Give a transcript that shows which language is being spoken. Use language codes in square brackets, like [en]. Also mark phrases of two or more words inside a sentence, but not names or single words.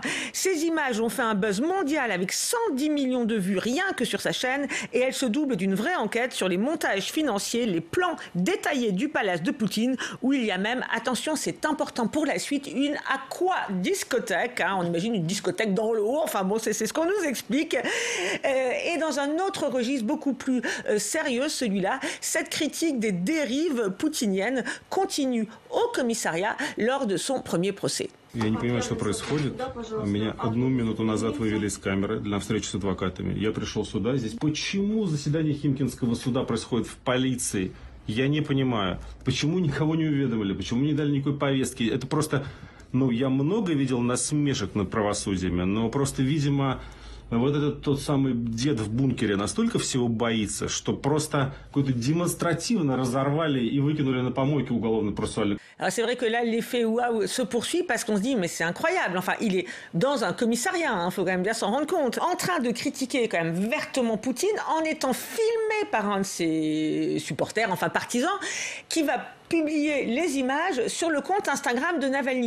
[fr] Ces images ont fait un buzz mondial avec 110 millions de vues rien que sur sa chaîne, et elles se doublent d'une vraie enquête sur les montages financiers, les plans détaillés du palace de Poutine, où il y a même, attention, c'est important pour la suite, une aqua-discothèque. On imagine une discothèque dans l'eau, enfin bon, c'est ce qu'on nous explique. Et dans un autre registre beaucoup plus sérieux, celui-là, cette critique des dérives poutiniennes continue au commissariat lors de son premier procès. [ru] Я не понимаю, что происходит. Меня 1 минуту назад вывели из камеры для встречи с адвокатами. Я пришел сюда. Здесь почему заседание Химкинского суда происходит в полиции? Я не понимаю. Почему никого не уведомили? Почему не дали никакой повестки? Это просто... я много видел насмешек над правосудиями, но просто, видимо... Вот этот тот самый дед в бункере настолько всего боится, что просто какой-то démonstrativement разорвали и выкинули на помойке уголовно-процессуальный. [fr] Alors c'est vrai que là, l'effet waouh se poursuit parce qu'on se dit, mais c'est incroyable. Enfin, il est dans un commissariat, faut quand même bien s'en rendre compte, en train de critiquer quand même vertement Poutine, en étant filmé par un de ses supporters, enfin partisans, qui va publier les images sur le compte Instagram de Navalny.